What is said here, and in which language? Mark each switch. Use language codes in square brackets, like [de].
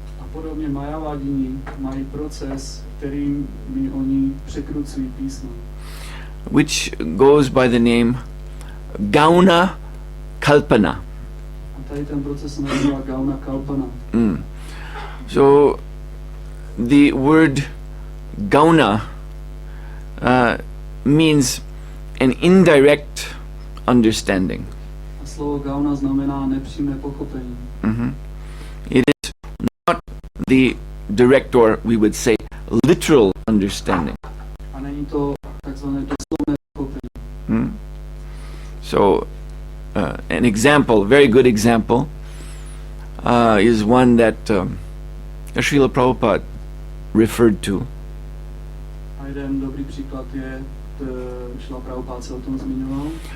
[cs] A podobně Mayavadini mají proces, kterým oni překrucují písmo, [en] which goes by the name Gauna kalpana. [cs] a tady ten proces se nazývá Gauna kalpana. [en] So the word Gauna means an indirect understanding. [cs] A slovo Gauna znamená nepřímé pochopení. [en] It is not the direct, or we would say literal understanding. [cs] A není to takzvané doslovné pochopení. [en] So an example, very good example, is one that Srila Prabhupada referred to. [cs] A jeden dobrý příklad je, Šrila Prabhupada se o tom zmiňoval.